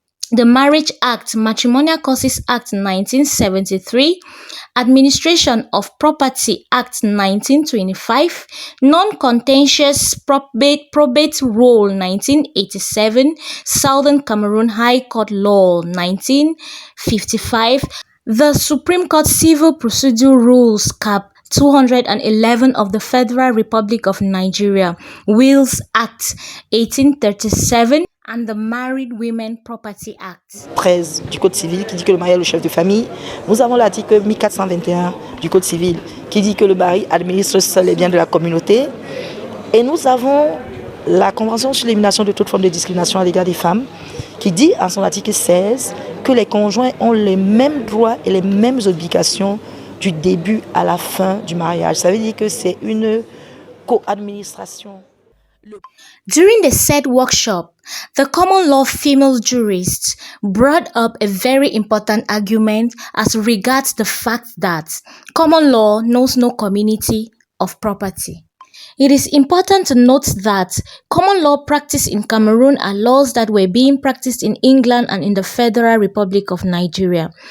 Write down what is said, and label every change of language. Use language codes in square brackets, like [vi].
[en] the Marriage Act, Matrimonial Causes Act 1973, Administration of Property Act 1925, Non-Contentious Probate Rule 1987, Southern Cameroon High Court Law 1955, the Supreme Court Civil Procedure Rules Cap 211 of the Federal Republic of Nigeria, Wills Act 1837, and the Married Women Property Act. [fr] 13 du Code civil qui dit que le mari est le chef de famille. Nous avons l'article 1421 du Code civil qui dit que le mari administre seul les biens de la communauté. Et nous avons la Convention sur l'élimination de toute forme de discrimination à l'égard des femmes, qui dit en son article 16 que les conjoints ont les mêmes droits et les mêmes obligations du début à la fin du mariage. Ça veut dire que c'est une co-administration. [en] During the said workshop, the common law female jurists brought up a very important argument as regards the fact that common law knows no community of property. It is important to note that common law practiced in Cameroon are laws that were being practiced in England and in the Federal Republic of Nigeria.